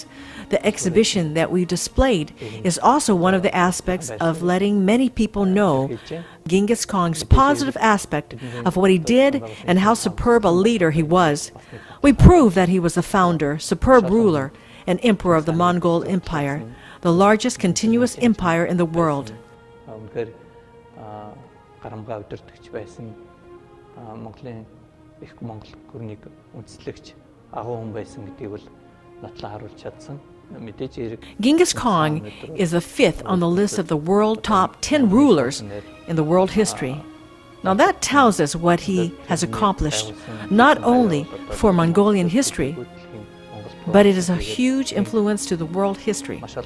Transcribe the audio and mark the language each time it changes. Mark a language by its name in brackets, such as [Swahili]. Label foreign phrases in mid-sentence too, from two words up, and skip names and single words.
[English] The exhibition that we displayed is also one of the aspects of letting many people know Chinggis Khan's positive aspect of what he did and how superb a leader he was. We proved that he was the founder, superb ruler, and emperor of the Mongol Empire, the largest continuous empire in the world. [Mongolian] үнэхээр гарамгаа өдөртөгч байсан Монголын их Монгол гүрнийг үндэслэгч агуу хүн байсан гэдгийг бол нотлон харуулж чадсан. [English] Chinggis Khan is the fifth on the list of the world top 10 rulers in the world history. Now that tells us what he has accomplished, not only for Mongolian history, but it is a huge influence to the world history.